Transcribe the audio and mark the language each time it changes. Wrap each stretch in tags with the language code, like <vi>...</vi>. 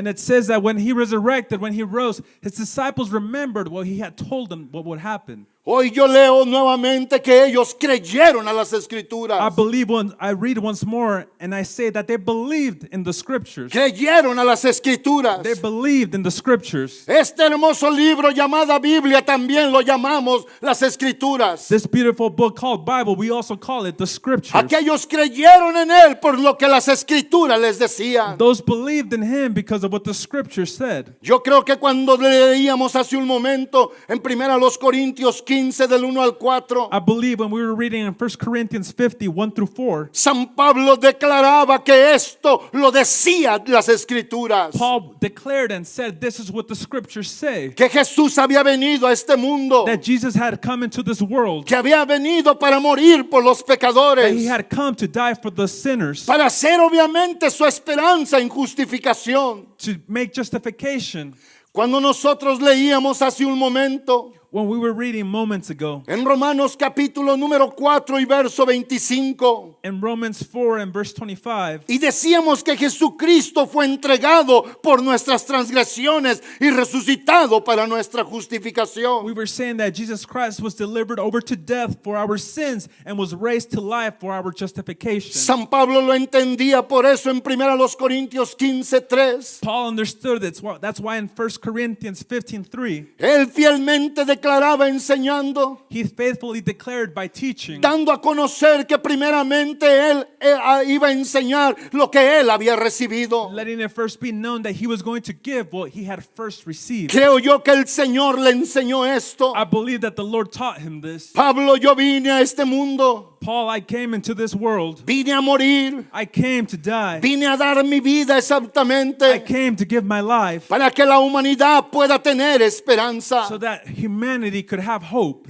<en>and it says that when He resurrected, when He rose, His disciples remembered what He had told them what would happen.</en> <es>Hoy yo leo nuevamente que ellos creyeron a las escrituras.</es> <en>I read once more, and I say that they believed in the scriptures.</en> <es>Creyeron a las escrituras.</es> <en>They believed in the scriptures.</en> <es>Este hermoso libro llamada Biblia también lo llamamos las escrituras.</es> <en>This beautiful book called Bible, we also call it the scriptures.</en> <es>Aquellos creyeron en Él por lo que las escrituras les decían.</es> <en>Those believed in Him because of what the scriptures said.</en> <es>Yo creo que cuando leíamos hace un momento en 1 Corintios 15 del 1 al 4,</es> <en>I believe when we were reading in 1 Corinthians 50, 1 through 4,</en> <es>San Pablo declaraba que esto lo decía las escrituras.</es> <en>Paul declared and said, this is what the scriptures say.</en> <es>Que Jesús había venido a este mundo.</es> <en>That Jesus had come into this world.</en> <es>Que había venido para morir por los</es> <en>That He</en> <es>pecadores.</es> <en>had come to die for the sinners.</en> <es>Para ser obviamente su esperanza en justificación.</es> <en>To make justification.</en> <es>Cuando nosotros leíamos hace un momento</es> <en>When we were reading moments ago,</en> <es>en Romanos capítulo número 4 y verso 25,</es> <en>in Romans 4 and verse 25,</en> <es>y decíamos que Jesucristo fue entregado por nuestras transgresiones y resucitado para nuestra justificación.</es> <en>we were saying that Jesus Christ was delivered over to death for our sins and was raised to life for our justification.</en> <es>San Pablo lo entendía por eso en 1 Corintios 15:3.</es> <en>Paul understood it. That's why in 1 Corinthians 15:3,</en> <es>Él fielmente declaraba enseñando,</es> <en>he faithfully declared by teaching,</en> <es>dando a conocer que primeramente él iba a enseñar lo que él había recibido.</es> <en>letting it first be known that he was going to give what he had first received.</en> <es>Creo yo que el Señor le enseñó esto.</es> <en>I believe that the Lord taught him this.</en> <es>Pablo, yo vine a este mundo,</es> <en>Paul, I came into this world.</en> <es>vine a morir,</es> <en>I came to die.</en> <es>vine a dar mi vida</es> <en>I</en> <es>exactamente</es> <en>came to give my life</en> <es>para que la humanidad pueda tener esperanza.</es> <en>so that humanity could have hope.</en>